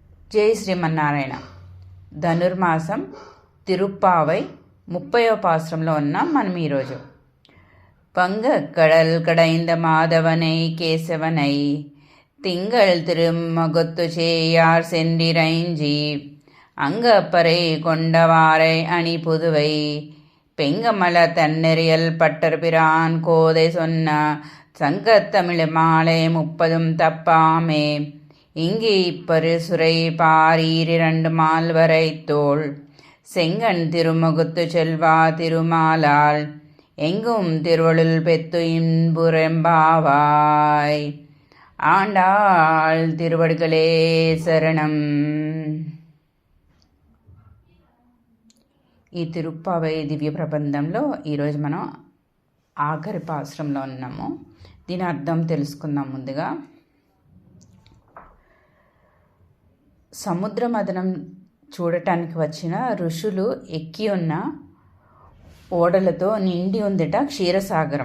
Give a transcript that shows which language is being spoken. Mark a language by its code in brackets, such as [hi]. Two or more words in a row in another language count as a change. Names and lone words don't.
[te] జై శ్రీమన్నారాయణ. ధనుర్మాసం తిరుప్పావై 30వ పాసురంలో ఉన్నాం మనం ఈరోజు. [ta] பங்க கடல் கடைந்த மாதவனை கேசவனை திங்கள் திருமகொத்து சேயார் சென்றிரைஞ்சி அங்கப்பறை கொண்டவாரை அணி புதுவை பெங்கமல தன்னெறியல் பட்டர் பிரான் கோதை சொன்ன சங்கத்தமிழ் மாலை 30 தப்பாமே இங்கு இப்பரு சுரை பாரீரிரண்டு மால்வரை தோள் செங்கன் திருமுகுத்து செல்வா திருமாலால் எங்கும் திருவள்ளுள் பெத்து இன்புரெம்பாவாய். ஆண்டாள் திருவடிகளே శరణం. [te] ఈ తిరుప్పావై దివ్య ప్రబంధంలో ఈరోజు మనం ఆఖరి పాసురంలో ఉన్నాము. దీని అర్థం తెలుసుకుందాం. ముందుగా సముద్ర మదనం చూడటానికి వచ్చిన ఋషులు ఎక్కి ఉన్న ఓడలతో నిండి ఉందిట క్షీరసాగరం.